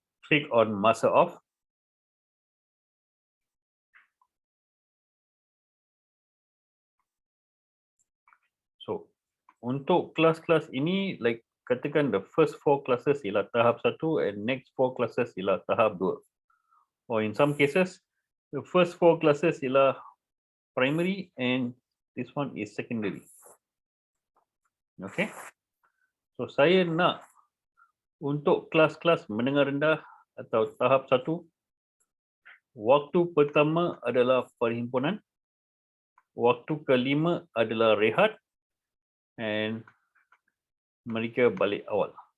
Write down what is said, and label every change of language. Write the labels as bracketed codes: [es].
[ms] Klik [en] on [ms] masa [en] off. So [ms] untuk kelas-kelas ini, [en] like [ms] katakan [en] the first 4 classes [ms] ialah tahap 1 [en] and next 4 classes [ms] ialah tahap 2. [en] Or in some cases, the first 4 classes [ms] ialah [en] primary and this one is secondary. Okay. So [ms] saya nak untuk kelas-kelas menengah rendah atau tahap 1, waktu pertama adalah perhimpunan, waktu kelima adalah rehat [en] and [ms] mereka balik awal.